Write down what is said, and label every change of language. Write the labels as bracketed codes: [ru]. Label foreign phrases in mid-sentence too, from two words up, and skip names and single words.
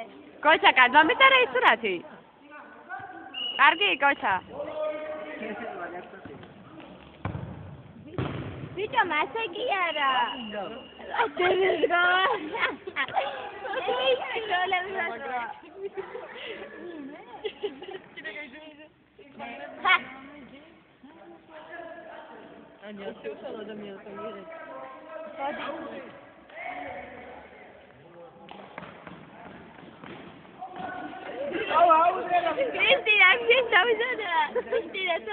[ka] Gocha, გადმომიტარე ის სურათი. კარგი, Gocha. Vito, მასე კი არა. [it] Andiamo, se sono da mio famiglia. Cristina, Cristina,